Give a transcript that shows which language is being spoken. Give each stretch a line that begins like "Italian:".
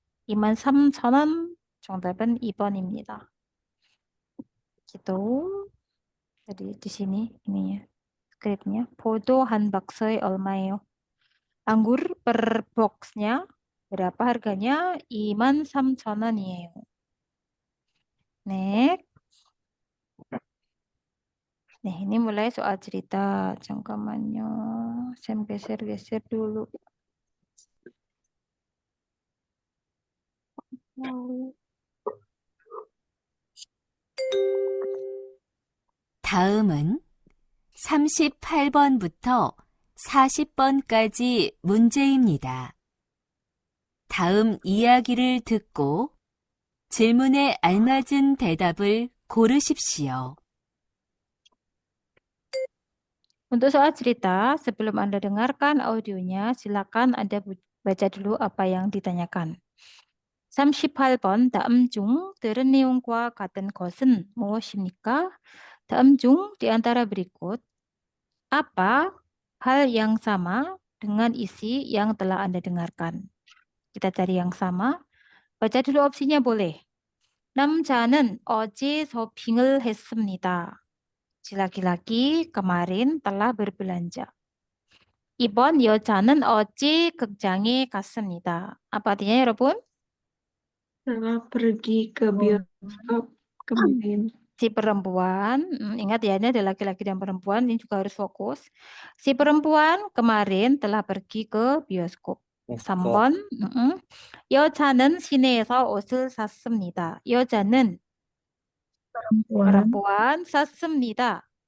Korean: 이만 3,000원 정답은 2번입니다.
Indonesian: gitu. Jadi di sini ininya skripnya.
Korean: 포도 한 박스에 얼마예요?
Indonesian: Anggur per boxnya berapa harganya?
Korean: 23,000원이에요.
English: Next.
Indonesian: Nih, ini mulai soal cerita.
Korean: 잠깐만요.
Indonesian: Saya geser-geser dulu.
Korean: 다음은 38번부터 40번까지 문제입니다. 다음 이야기를 듣고 질문에 알맞은 대답을 고르십시오.
Indonesian: Untuk soal cerita, sebelum Anda dengarkan audionya, silakan Anda baca dulu apa yang ditanyakan.
Korean: 38번, 다음 중 들은 내용과 같은 것은 무엇입니까? 다음 중
Indonesian: di antara berikut, apa hal yang sama dengan isi yang telah Anda dengarkan? Kita cari yang sama. baca dulu opsinya boleh.
Korean: 남자는 어제 쇼핑을 했습니다.
Indonesian: Si laki-laki kemarin telah berbelanja.
Korean: 2번 여자는 어제 극장에 갔습니다.
Indonesian: Apa artinya 여러분? Telah pergi ke bioskop kemarin. Si perempuan, ingat ya ini ada laki-laki dan perempuan, ini juga harus fokus. Si perempuan kemarin telah pergi ke bioskop.
Korean: 3번 여자는 시내에서 옷을 샀습니다. 여자는 perempuan 샀습니다.